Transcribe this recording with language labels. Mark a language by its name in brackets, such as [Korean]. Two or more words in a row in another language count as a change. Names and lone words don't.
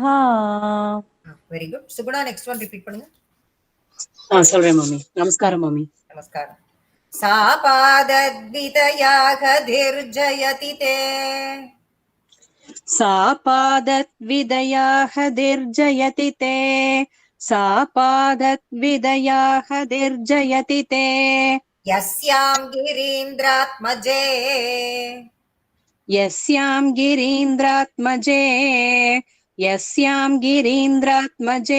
[English] very good. [Tamil] சுகுணா [English] next one [Tamil] ரிப்பீட் பண்ணுங்க. சொல்றேன் மாமி. நமஸ்காரம் மாமி. [Sanskrit] நமஸ்காரம். सा पादद्वितयाक तिर्जयति ते सा पादद्विदयाः निर्जयति ते सा पादद्विदयाः निर्जयति ते यस्यां गिरीन्द्रात्मजे यस्यां गिरीन्द्रात्मजे यस्यां गिरीन्द्रात्मजे